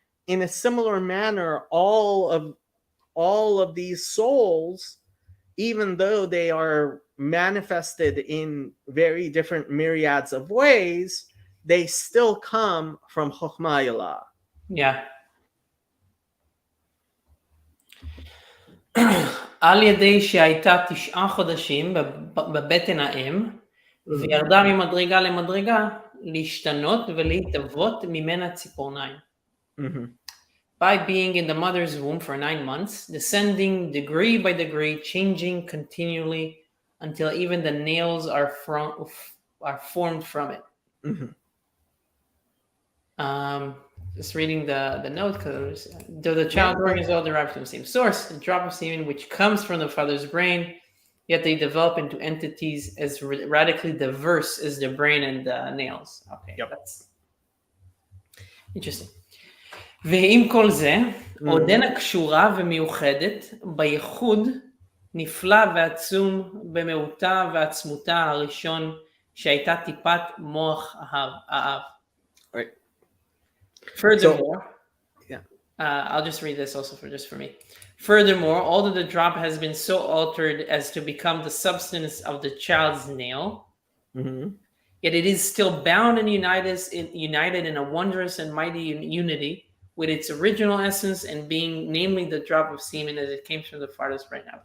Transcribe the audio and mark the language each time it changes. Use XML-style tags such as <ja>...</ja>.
<en>In a similar manner, all of these souls, even though they are manifested in very different myriads of ways, they still come from Chokhmah Ilah. Yeah.</en> <he>על ידי שהייתה 9 חודשים בבטן האם, וירדה ממדרגה למדרגה, להשתנות ולהתהוות ממנה ציפורניים.</he> <en>By being in the mother's womb for 9 months, descending degree by degree, changing continually until even the nails are formed from it. Just reading the note, because though the child born is all derived from the same source, the drop of semen which comes from the father's brain, yet they develop into entities as radically diverse as the brain and the nails. Okay, that's interesting.</en> <he>ועם כל זה, עודנה קשורה ומיוחדת בייחוד נפלא ועצום במהותה ועצמותה הראשון שהייתה טיפת מוח האב.</he> <en>Right. Furthermore, I'll just read this also for me. Furthermore, although the drop has been so altered as to become the substance of the child's nail, yet it is still bound and united in a wondrous and mighty unity with its original essence and being, namely, the drop of semen as it came from the father's brain.</en>